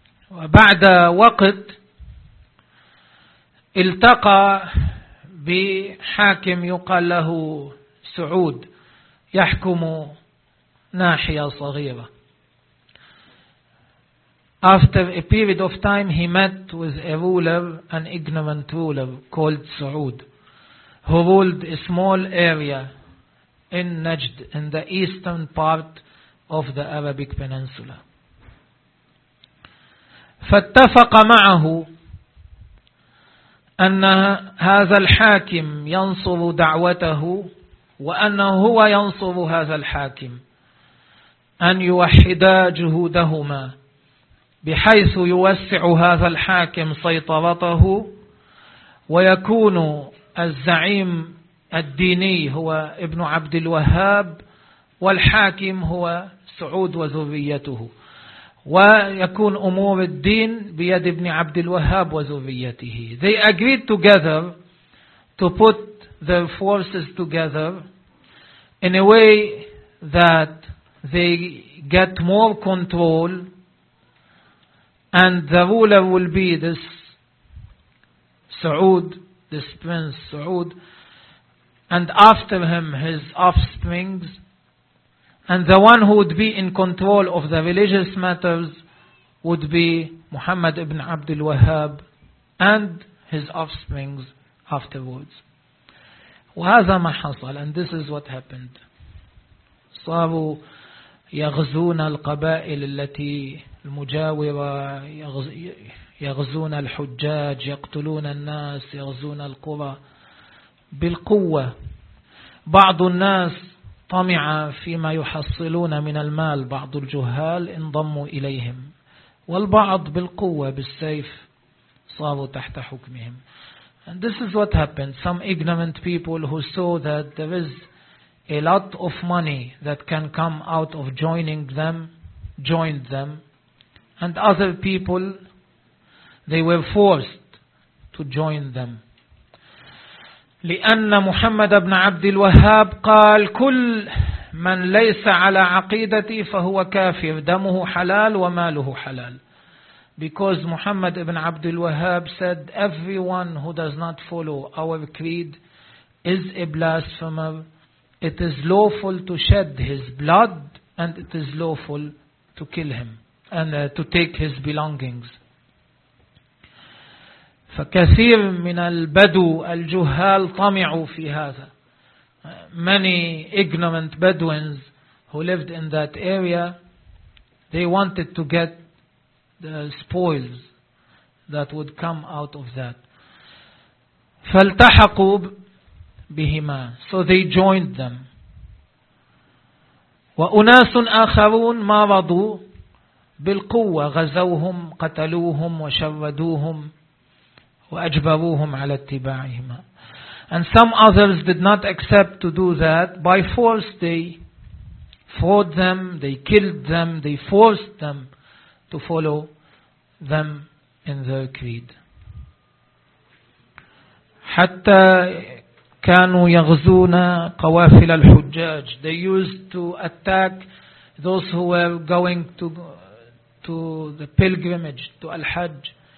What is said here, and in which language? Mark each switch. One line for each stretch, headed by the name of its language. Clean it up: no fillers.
Arabic: وبعد وقت التقى بحاكم يقال له سعود يحكم ناحية صغيرة.
English: After a period of time he met with a ruler, an ignorant ruler called سعود, who ruled a small area in Najd, in the eastern part of the Arabic Peninsula.
Arabic: فاتفق معه أن هذا الحاكم ينصر دعوته وأنه هو ينصر هذا الحاكم, أن يوحدا جهودهما بحيث يوسع هذا الحاكم سيطرته ويكون الزعيم الديني هو ابن عبد الوهاب والحاكم هو سعود وذريته, ويكون أمور الدين بيد ابن عبد الوهاب وذريته.
English: They agreed together to put their forces together in a way that they get more control and the ruler will be this سعود, this prince سعود, and after him his offsprings. And the one who would be in control of the religious matters would be Muhammad ibn Abd al-Wahhab and his offsprings afterwards.
Arabic: وهذا ما حصل,
English: and this is what happened.
Arabic: صاروا يغزون القبائل التي المجاورة, يغزون الحجاج, يقتلون الناس, يغزون القرى بالقوة. بعض الناس طمع فيما يحصلون من المال, بعض الجهال انضموا إليهم, والبعض بالقوة بالسيف صاروا تحت حكمهم.
English: And this is what happened. Some ignorant people who saw that there is a lot of money that can come out of joining them, joined them, and other people, they were forced to join them.
Arabic: لأن محمد بن عبد الوهاب قال كل من ليس على عقيدتي فهو كافر دمه حلال وماله حلال.
English: Because Muhammad ibn Abd al-Wahhab said, everyone who does not follow our creed is a blasphemer. It is lawful to shed his blood and it is lawful to kill him and to take his belongings.
Arabic: فكثير من البدو الجهال طمعوا في هذا.
English: Many ignorant Bedouins who lived in that area, they wanted to get the spoils that would come out of that.
Arabic: فالتحقوا بهما.
English: So they joined them.
Arabic: وأناس آخرون مرضوا بالقوة غزوهم قتلوهم وشردوهم وأجبروهم على اتباعهما.
English: And some others did not accept to do that. By force they fought them, they killed them, they forced them to follow them in their creed.
Arabic: حتى كانوا يغزون قوافل الحجاج.
English: They used to attack those who were going to the pilgrimage, to Al-Hajj.